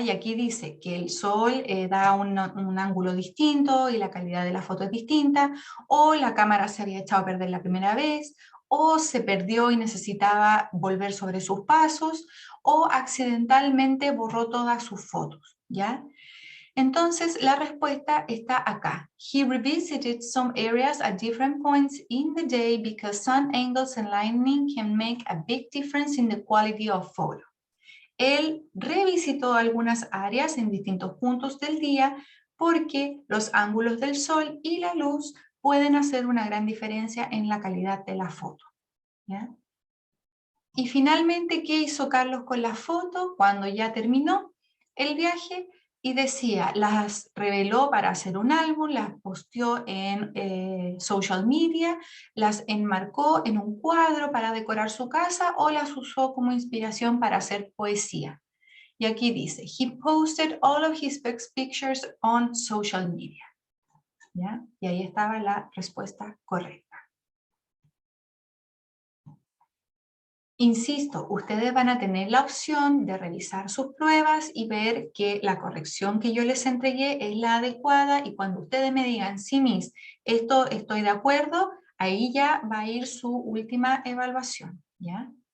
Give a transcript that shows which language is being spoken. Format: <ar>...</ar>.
<es>Y aquí dice que el sol da un ángulo distinto y la calidad de la foto es distinta, o la cámara se había echado a perder la primera vez, o se perdió y necesitaba volver sobre sus pasos, o accidentalmente borró todas sus fotos, ¿ya? Entonces, la respuesta está acá.</es> <en>He revisited some areas at different points in the day because sun angles and lighting can make a big difference in the quality of photo.</en> <es>Él revisitó algunas áreas en distintos puntos del día porque los ángulos del sol y la luz pueden hacer una gran diferencia en la calidad de la foto, ¿ya? Y finalmente, ¿qué hizo Carlos con la foto cuando ya terminó el viaje? Y decía, las reveló para hacer un álbum, las posteó en social media, las enmarcó en un cuadro para decorar su casa o las usó como inspiración para hacer poesía. Y aquí dice,</es> <en>he posted all of his best pictures on social media.</en> <es>¿Ya? Y ahí estaba la respuesta correcta. Insisto, ustedes van a tener la opción de revisar sus pruebas y ver que la corrección que yo les entregué es la adecuada, y cuando ustedes me digan, sí, Miss, esto estoy de acuerdo, ahí ya va a ir su última evaluación, ¿ya?</es>